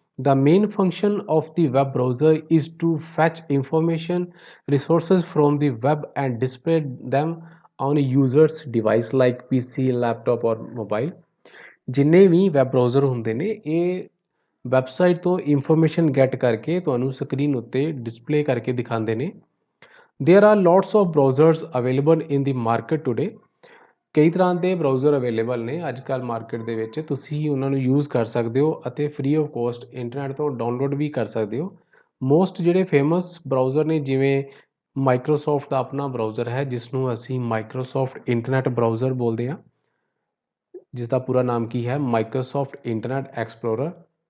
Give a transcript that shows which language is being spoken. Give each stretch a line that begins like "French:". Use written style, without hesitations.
English: The main function of the web browser is to fetch information, resources from the web and display them on a user's device like PC, laptop or mobile.
Punjabi: ਜਿੰਨੇ ਵੀ web browser ਹੁੰਦੇ ਨੇ ਇਹ website ਤੋਂ information get ਕਰਕੇ ਤੁਹਾਨੂੰ screen ਉੱਤੇ display ਕਰਕੇ ਦਿਖਾਉਂਦੇ ਨੇ।
English: There are lots of browsers available in the market today.
Punjabi: ਕਈ ਤਰ੍ਹਾਂ ਦੇ ਬਰਾਊਜ਼ਰ ਅਵੇਲੇਬਲ ਨੇ ਅੱਜ ਕੱਲ੍ਹ ਮਾਰਕੀਟ ਦੇ ਵਿੱਚ, ਤੁਸੀਂ ਉਹਨਾਂ ਨੂੰ ਯੂਜ਼ ਕਰ ਸਕਦੇ ਹੋ ਅਤੇ ਫ੍ਰੀ ਆਫ ਕੋਸਟ ਇੰਟਰਨੈਟ ਤੋਂ ਡਾਊਨਲੋਡ ਵੀ ਕਰ ਸਕਦੇ ਹੋ। ਮੋਸਟ ਜਿਹੜੇ ਫੇਮਸ ਬਰਾਊਜ਼ਰ ਨੇ, ਜਿਵੇਂ ਮਾਈਕਰੋਸੋਫਟ ਦਾ ਆਪਣਾ ਬਰਾਊਜ਼ਰ ਹੈ ਜਿਸ ਨੂੰ ਅਸੀਂ ਮਾਈਕਰੋਸੋਫਟ ਇੰਟਰਨੈਟ ਬਰਾਊਜ਼ਰ ਬੋਲਦੇ ਹਾਂ, ਜਿਸ ਦਾ ਪੂਰਾ ਨਾਮ ਕੀ ਹੈ, ਮਾਈਕਰੋਸੋਫਟ ਇੰਟਰਨੈਟ ਐਕਸਪਲੋਰਰ।